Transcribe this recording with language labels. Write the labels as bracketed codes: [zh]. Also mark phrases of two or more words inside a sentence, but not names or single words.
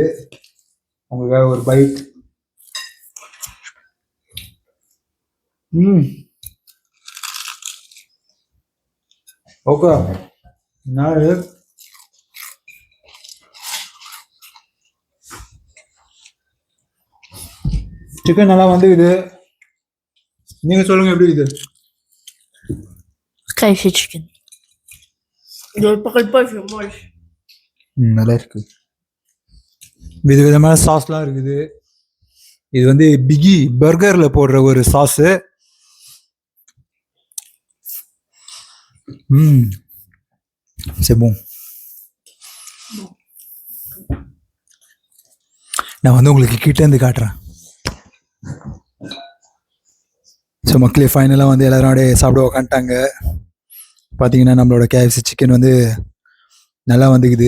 [ta] உங்களுக்காக ஒரு பைட். ஓகே, நான் சிக்கன் நல்லா வந்துக்குது. நீங்க சொல்லுங்க எப்படி இது? [fr] KFC chicken. Je ne parle pas, je mange. [ta] நல்லா இருக்கு. விதவிதமான சாஸ்லாம் இருக்குது. இது வந்து பிகி பர்கர்ல போடுற ஒரு சாஸு. [fr] c'est bon. [ta] நான் வந்து உங்களுக்கு கிட்ட இருந்து காட்டுறேன். ஸோ மக்களே ஃபைனலாக வந்து எல்லாரும் அப்படியே சாப்பிட உக்காந்துட்டாங்க. பார்த்தீங்கன்னா நம்மளோட KFC சிக்கன் வந்து நல்லா வந்துக்குது.